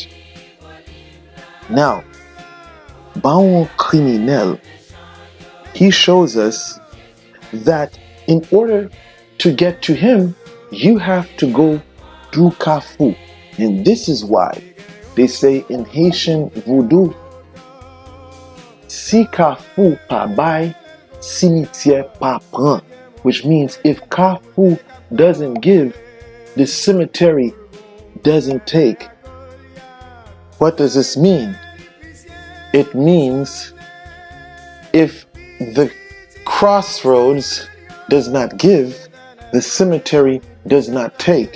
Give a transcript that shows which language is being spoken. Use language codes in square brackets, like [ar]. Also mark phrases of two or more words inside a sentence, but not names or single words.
[en] Now, Bawon kriminel, he shows us that in order to get to him, you have to go through Kafu. And this is why they say in Haitian voodoo, [ht] si Kafu pa bay, Cimetière pa pran. [en] Which means if Kafu doesn't give, the cemetery doesn't take. What does this mean? It means if the crossroads does not give, the cemetery does not take.